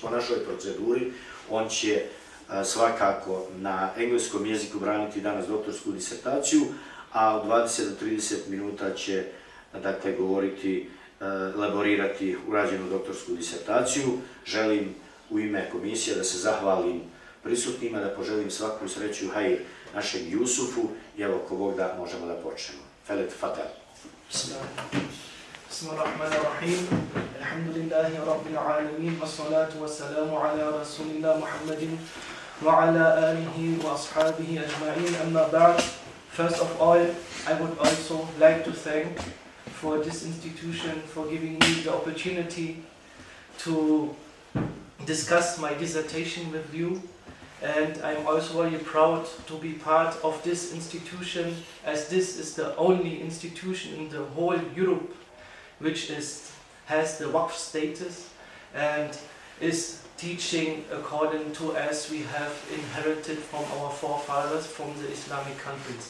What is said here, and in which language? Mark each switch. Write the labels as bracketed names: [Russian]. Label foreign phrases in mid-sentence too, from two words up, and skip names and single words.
[Bosnian] Po našoj proceduri on će svakako na engleskom jeziku braniti danas doktorsku disertaciju, a od 20 do 30 minuta će dakle govoriti, elaborirati urađenu doktorsku disertaciju. Želim u ime komisije da se zahvalim prisutnima, da poželim svaku sreću hajr našem Jusufu i evo ko Bog da možemo da počnemo. Felet Fatal. [Arabic] بسم الله الرحمن الرحيم. الحمد لله رب العالمين. والصلاة والسلام على رسول الله محمد وعلى آله وأصحابه أجمعين. أما بعد. [English] First of all, I would also like to thank for this institution for giving me the opportunity to discuss my dissertation with you, and I'm also very proud to be part of this institution, as this is the only institution in the whole Europe which has the Waqf status and is teaching according to as we have inherited from our forefathers from the Islamic countries.